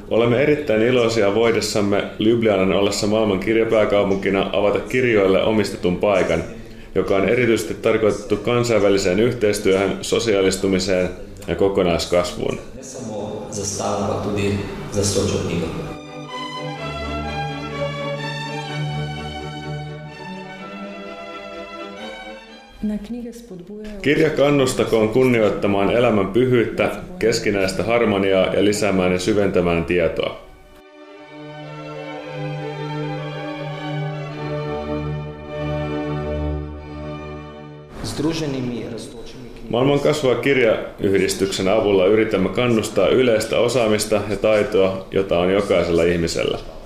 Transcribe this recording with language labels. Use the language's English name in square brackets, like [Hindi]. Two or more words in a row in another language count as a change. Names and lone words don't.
[Finnish] Olemme erittäin iloisia voidessamme Ljubljanan ollessa maailman kirjapääkaupunkina avata kirjoille omistetun paikan, joka on erityisesti tarkoitettu kansainväliseen yhteistyöhön, sosiaalistumiseen ja kokonaiskasvuun. [Slovenian] Ne samo za stalno, pa tudi za Rastočo knjigo. [Finnish] Kirja kannustakoon kunnioittamaan elämän pyhyyttä, keskinäistä harmoniaa ja lisäämään ja syventämään tietoa. Maailman kasvava kirjayhdistyksen avulla yritämme kannustaa yleistä osaamista ja taitoa, jota on jokaisella ihmisellä.